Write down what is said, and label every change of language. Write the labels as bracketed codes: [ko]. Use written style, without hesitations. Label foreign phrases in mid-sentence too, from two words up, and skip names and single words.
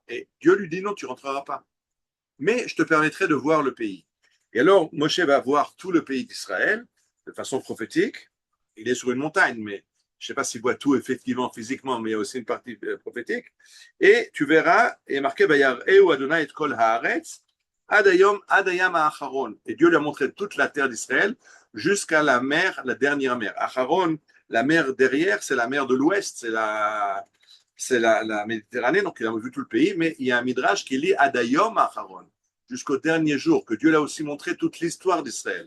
[fr] Et Dieu lui dit non, tu ne rentreras pas. Mais je te permettrai de voir le pays. Et alors, Moshe va voir tout le pays d'Israël de façon prophétique. Il est sur une montagne, mais je ne sais pas s'il voit tout effectivement, physiquement, mais il y a aussi une partie prophétique. Et tu verras, et il est marqué, [he] ויראהו אדוני את כל הארץ עד הים האחרון. [fr] Et Dieu lui a montré toute la terre d'Israël jusqu'à la mer, la dernière mer. Acharon, la mer derrière, c'est la mer de l'Ouest, c'est la Méditerranée, donc il a vu tout le pays, mais il y a un midrash qui lit [he] עד היום אחרון, [fr] jusqu'au dernier jour, que Dieu l'a aussi montré toute l'histoire d'Israël.